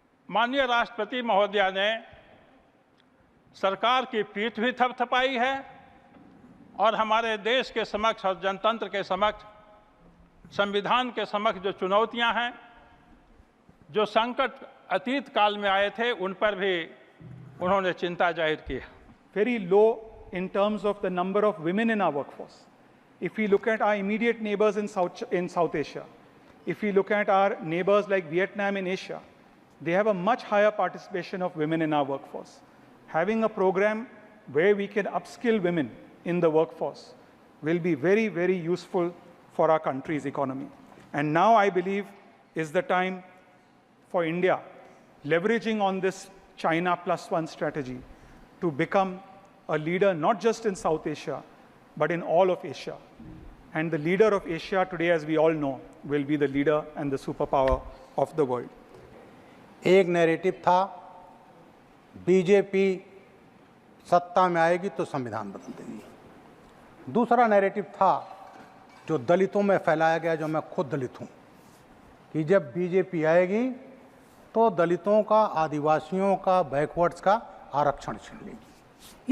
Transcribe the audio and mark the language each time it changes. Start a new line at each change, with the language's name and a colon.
Hindi: माननीय राष्ट्रपति महोदया ने सरकार की पीठ भी थपथपाई है और हमारे देश के समक्ष और जनतंत्र के समक्ष, संविधान के समक्ष जो चुनौतियां हैं, जो संकट अतीत काल में आए थे, उन पर भी उन्होंने चिंता जाहिर की है।
English: Very low in terms of the number of women in our workforce. If we look at our immediate neighbors in South Asia, if we look at our neighbors like Vietnam in Asia, they have a much higher participation of women in our workforce. Having a program where we can upskill women in the workforce will be very, very useful for our country's economy. And now I believe is the time for India, leveraging on this China +1 strategy, to become a leader not just in South Asia, but in all of Asia. And the leader of Asia today, as we all know, will be the leader and the superpower of the world.
Hindi: एक narrative था, BJP सत्ता में आएगी तो संविधान बदल देगी। दूसरा नैरेटिव था जो दलितों में फैलाया गया, जो मैं खुद दलित हूँ, कि जब बीजेपी आएगी तो दलितों का, आदिवासियों का, बैकवर्ड्स का आरक्षण छीन लेगी।